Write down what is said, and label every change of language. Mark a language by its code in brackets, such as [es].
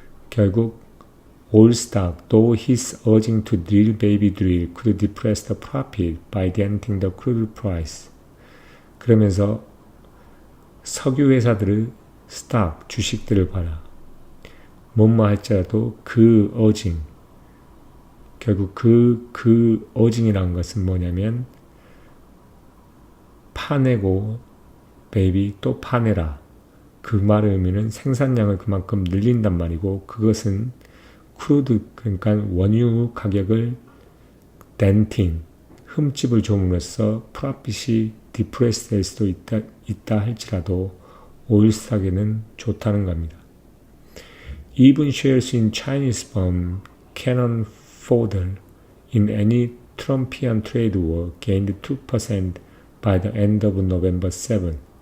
[en] 결국 oil stock, though his urging to drill baby drill could depress the profit by denting the crude price. [ko] 그러면서 석유 회사들의 스탁, 주식들을 봐라. 뭐뭐 할지라도 그 urging, 결국 그 urging이라는 것은 뭐냐면 파내고 베이비 또 파내라. 그 말의 의미는 생산량을 그만큼 늘린단 말이고, 그것은 크루드, 그러니까 원유 가격을 덴팅, 흠집을 줌으로써 프로핏이 디프레스 될 수도 있다 할지라도 오일 스탁에는 좋다는 겁니다. [en] Even shares in Chinese firm Canon Fodder in any Trumpian trade war gained 2% by the end of November 7.